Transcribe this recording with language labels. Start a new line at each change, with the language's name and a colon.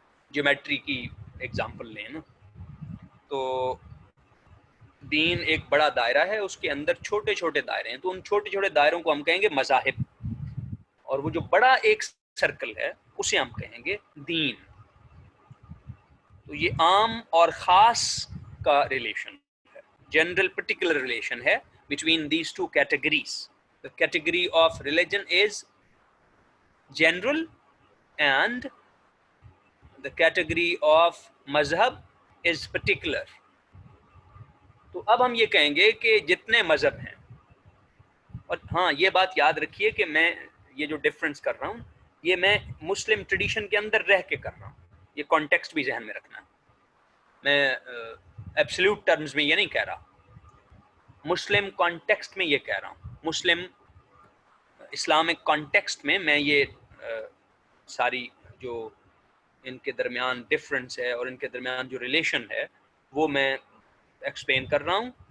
Urdu: Geometry کی example لیں نا, تو دین ایک بڑا دائرہ ہے, اس کے اندر چھوٹے چھوٹے دائرے ہیں, تو ان چھوٹے چھوٹے دائروں کو ہم کہیں گے مذاہب, اور وہ جو بڑا ایک سرکل ہے اسے ہم کہیں گے دین. تو یہ عام اور خاص کا ریلیشن ہے, جنرل پرٹیکولر ریلیشن ہے
English: Between these 2 categories. The category of religion is general and the category of مذہب is particular.
Urdu: تو اب ہم یہ کہیں گے کہ جتنے مذہب ہیں, اور ہاں یہ بات یاد رکھیے کہ میں یہ جو ڈفرنس کر رہا ہوں یہ میں مسلم ٹریڈیشن کے اندر رہ کے کر رہا ہوں, یہ کانٹیکسٹ بھی ذہن میں رکھنا ہے. میں ایبسلیوٹ ٹرمز میں یہ نہیں کہہ رہا, مسلم کانٹیکسٹ میں یہ کہہ رہا ہوں, مسلم اسلامک کانٹیکسٹ میں یہ ساری جو ان کے درمیان ڈفرنس ہے اور ان کے درمیان جو ریلیشن ہے وہ میں ایکسپلین کر رہا ہوں.